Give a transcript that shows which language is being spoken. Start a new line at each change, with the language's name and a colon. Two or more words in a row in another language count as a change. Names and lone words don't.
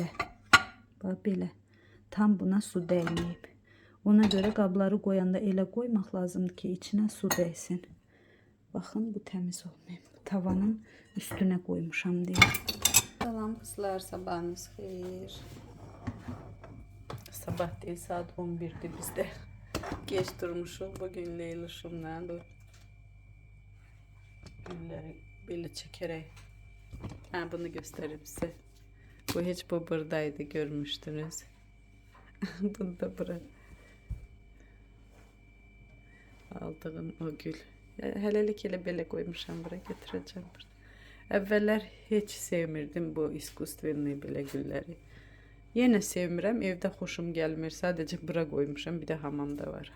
Azerbaijani: Bax, belə. Tam buna su dəyməyib. Ona görə qabları qoyanda elə qoymaq lazımdır ki, içinə su dəysin. Baxın, bu təmiz olmayıb. Tavanın üstünə qoymuşam deyə. Salam kızlar, sabahınız xeyir.
Turkish: Sabah değil, saat 11'di bizde. Geç durmuşum bugün Leyluşumla. Bu gülleri böyle çekerek. Bunu göstereyim size. Bu hiç bu buradaydı, görmüştünüz. Bunu da bura. Aldığım o gül.
Azerbaijani: Hələlik elə belə koymuşam,
Turkish: buraya getireceğim.
Azerbaijani: Əvvəllər heç sevmirdim bu iskustveni belə gülləri. Yenə sevmirəm, evdə xoşum gəlmir. Sadəcə bura qoymuşam, bir də hamamda var.